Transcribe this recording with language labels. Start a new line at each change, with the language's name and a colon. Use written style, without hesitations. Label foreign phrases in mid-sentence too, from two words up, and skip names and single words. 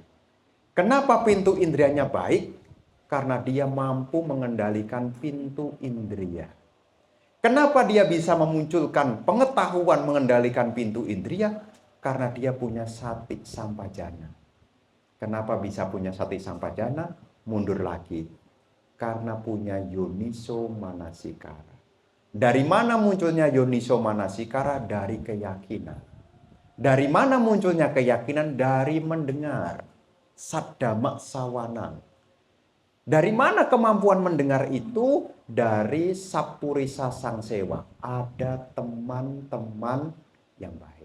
Indonesian: Kenapa pintu indrianya baik? Karena dia mampu mengendalikan pintu indria. Kenapa dia bisa memunculkan pengetahuan mengendalikan pintu indria? Karena dia punya
Pali: sati sampajana.
Indonesian: Kenapa bisa punya
Pali: sati sampajana?
Indonesian: Mundur lagi. Karena punya
Pali: yoniso manasikara.
Indonesian: Dari mana munculnya
Pali: yoniso manasikara?
Indonesian: Dari keyakinan. Dari mana munculnya keyakinan? Dari mendengar.
Pali: Saddhamma sawanang.
Indonesian: Dari mana kemampuan mendengar itu? Dari
Pali: Sappurisa Sangsewa.
Indonesian: Ada teman-teman yang baik.